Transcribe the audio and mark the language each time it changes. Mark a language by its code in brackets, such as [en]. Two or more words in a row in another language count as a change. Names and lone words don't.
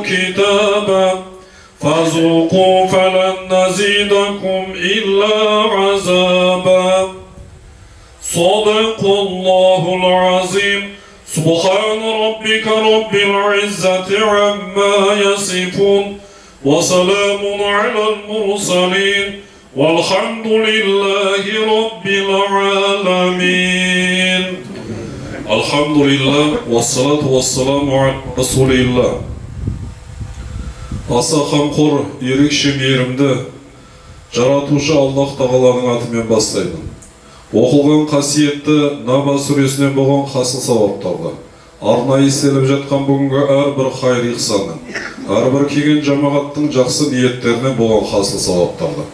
[ar] كتابا فذوقوا فلن نزيدكم إلا عذابا صدق الله العظيم سبحان ربك رب العزة عما يصفون وسلام على المرسلين والحمد لله رب العالمين الحمد لله والصلاة والسلام على رسول الله [kk] Аса қамқор, ерекше мейірімді, жаратушы Аллах тағаланың атымен бастаймын. Оқылған қасиетті Наба сүресінен болған хасыл сауаптарды, арнайы селіп жатқан бүгінгі әрбір хайр ихсанның, әрбір келген жамағаттың жақсы ниеттерінен болған хасыл сауаптарды.